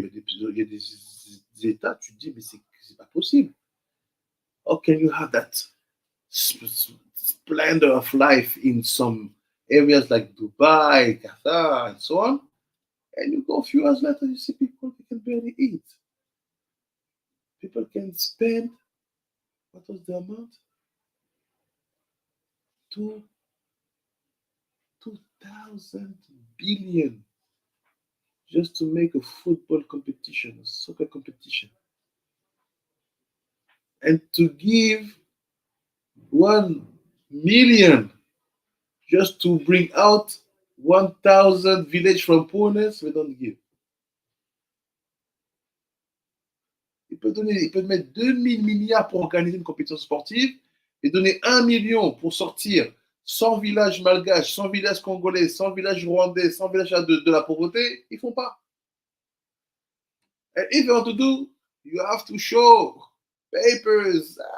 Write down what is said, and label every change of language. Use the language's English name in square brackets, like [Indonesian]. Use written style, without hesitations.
[French] Il y a des États, tu te dis, mais c'est pas possible. [English] How can you have that splendor of life in some areas like Dubai, Qatar, and so on? And you go a few hours later, you see people who can barely eat. People can spend, what was the amount? 2,000 billion just to make a football competition, a soccer competition. And to give 1 million just to bring out 1,000 village from poorness, we don't give. [French] Il peut mettre 2 000 milliards pour organiser une compétition sportive, et donner 1 million pour sortir 100 villages malgaches, 100 villages congolais, 100 villages rwandais, 100 villages de la pauvreté, ils ne font pas. [English] And if you want to do, you have to show papers.